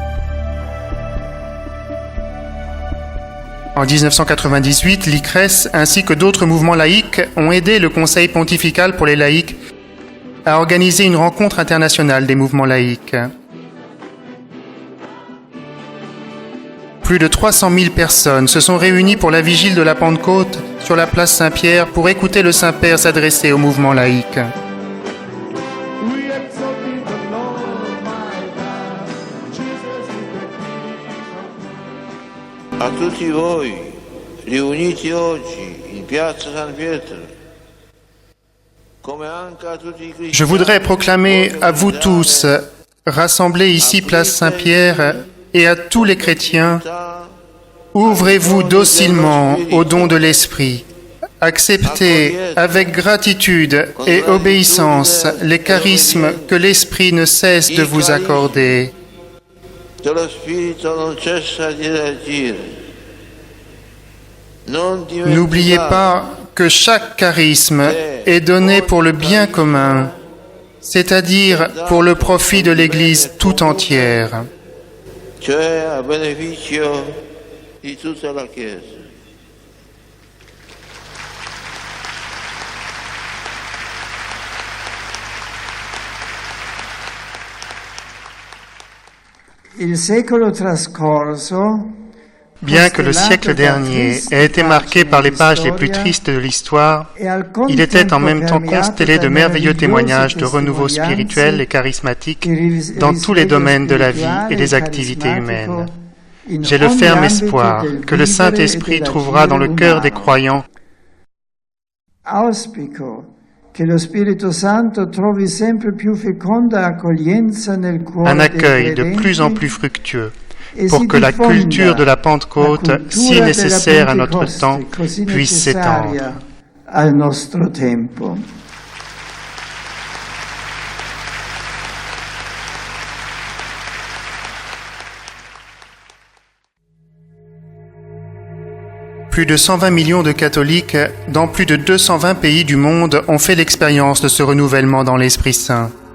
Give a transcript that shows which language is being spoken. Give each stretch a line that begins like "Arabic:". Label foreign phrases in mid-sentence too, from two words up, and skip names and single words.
French: En 1998, l'ICRES ainsi que d'autres mouvements laïcs ont aidé le Conseil pontifical pour les laïcs à organiser une rencontre internationale des mouvements laïcs. Plus de 300 000 personnes se sont réunies pour la vigile de la Pentecôte sur la place Saint-Pierre pour écouter le Saint-Père s'adresser au mouvement laïque.
Italian: A tutti voi, riuniti oggi in piazza San Pietro, come anche a tutti i cristiani.
French: Je voudrais proclamer à vous tous, rassemblés ici place Saint-Pierre, et à tous les chrétiens: ouvrez-vous docilement au don de l'Esprit. Acceptez avec gratitude et obéissance les charismes que l'Esprit ne cesse de vous accorder. N'oubliez pas que chaque charisme est donné pour le bien commun, c'est-à-dire pour le profit de l'Église tout entière.
Italian: Cioè a beneficio di tutta la Chiesa. Il secolo trascorso,
French: bien que le siècle dernier ait été marqué par les pages les plus tristes de l'histoire, il était en même temps constellé de merveilleux témoignages de renouveau spirituel et charismatique dans tous les domaines de la vie et des activités humaines. J'ai le ferme espoir que le Saint-Esprit trouvera dans le cœur des croyants
Italian: Auspico che lo Spirito Santo trovi sempre più feconda accoglienza nel cuore
French: un accueil
Italian: dei
French: de
Italian: credenti
French: plus en plus fructueux,
Italian: e
French: pour
Italian: si
French: que la
Italian: diffonda
French: culture de la Pentecôte,
Italian: la si cultura
French: nécessaire à
Italian: della
French: notre
Italian: Pentecoste,
French: temps,
Italian: così
French: puisse
Italian: necessaria
French: s'étendre.
Italian: al nostro tempo.
French: Plus de 120 millions de catholiques dans plus de 220 pays du monde ont fait l'expérience de ce renouvellement dans l'Esprit Saint.